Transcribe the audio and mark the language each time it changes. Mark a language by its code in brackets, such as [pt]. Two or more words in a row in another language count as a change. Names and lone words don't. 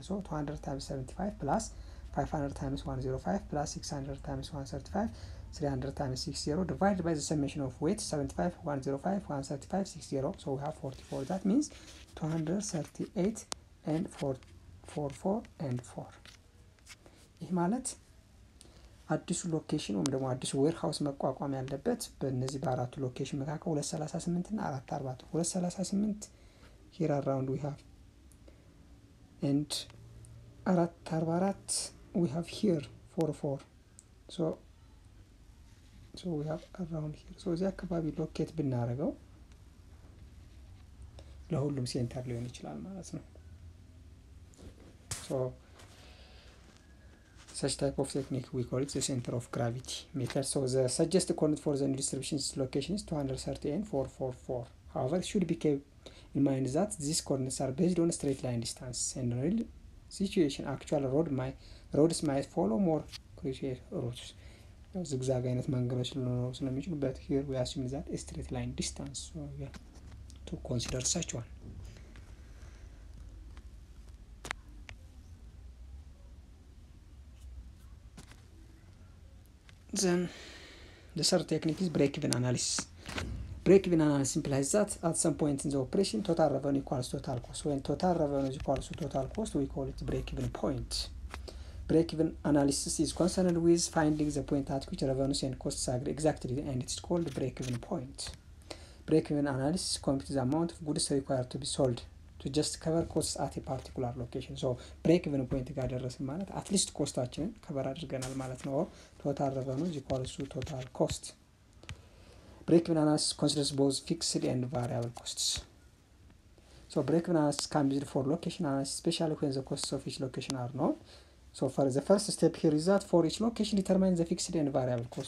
[en] So 200 times 75 plus 500 times 105 plus 600 times 135, 300 times 60 divided by the summation of weight 75, 105, 135, 60. So we have 44. That means 238 and 4, 4 and 4. [am] ይህ ማለት አዲሱ ሎኬሽን ወይም ደግሞ አዲሱ ዌርሃውስ መቋቋም ያለበት በእነዚህ በአራቱ ሎኬሽን መካከል 238 እና 440 238 [en] here around we have, and 444 we have here 44. So we have around here. So [am] እዚህ አካባቢ ሎኬት ብናደርገው ለሁሉም ሴንተር ሊሆን ይችላል ማለት ነው። [en] So such type of technique we call it the center of gravity method. So the suggested coordinate for the new distribution location is 230 and 444. However, it should be kept in mind that these coordinates are based on straight line distance, and in real situation actual roads might follow more crucial routes. [am] Zigzag አይነት መንገዶች ሊኖሩ ስለሚችሉ, [en] but here we assume that a straight line distance, so we have to consider such one. Then the third technique is break-even analysis. Break-even analysis implies that at some point in the operation total revenue equals total cost. When total revenue is equals to total cost, we call it break-even point. Break-even analysis is concerned with finding the point at which revenues and costs agree exactly, and it's called break-even point. Break-even analysis computes the amount of goods required to be sold to just cover costs at a particular location. So break-even point [am] ጋር ደረስን ማለት [en] at least [am] ኮስታችንን ከበር አድርገናል ማለት ነው። [en] Total revenue is equals to total cost. Break-even analysis considers both fixed and variable costs. So break-even analysis can be used for location analysis, especially when the costs of each location are known. So for the first step here is that for each location determine the fixed and variable cost.